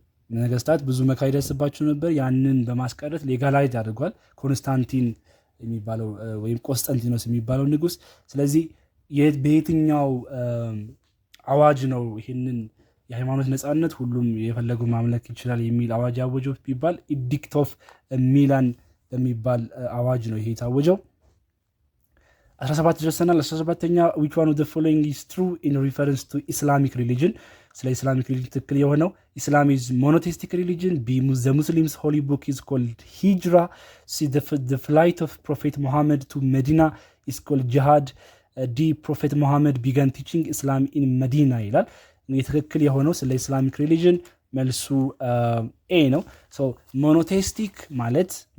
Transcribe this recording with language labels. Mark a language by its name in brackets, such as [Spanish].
[Amharic] ነገስታት ብዙ መከራ ይደርስባቸው ነበር። ያንን በማስቀረት ሌጋላይዝ አድርጓል ኮንስታንቲን የሚባለው ወይም ቆስጠንቲኖስ የሚባለው ንጉስ። ስለዚህ በየትኛው አዋጅ ነው ይህንን የሃይማኖት ነፃነት ሁሉም የፈለጉ ማምለክ ይችላል የሚል አዋጅ ያወጀው ቢባል ኢዲክት ኦፍ ሚላን በሚባል አዋጅ ነው ይሄ የታወጀው። 17 ደርሰናል። 17ኛ [English] which one of the following is true in reference to Islamic religion? ስለ ኢስላሚክ ሪሊጅን [Amharic] ትክክል የሆነው [English] Islam is monotheistic religion. B, the Muslims holy book is called Hijra. C, the flight of Prophet Muhammad to Medina is called Jihad. D, Prophet Muhammad began teaching Islam in Medina [Amharic] ይላል። ትክክል የሆነው ስለ ኢስላሚክ ሪሊጅን መልሱ ኤ ነው። ሶ ሞኖቴስቲክ ማለት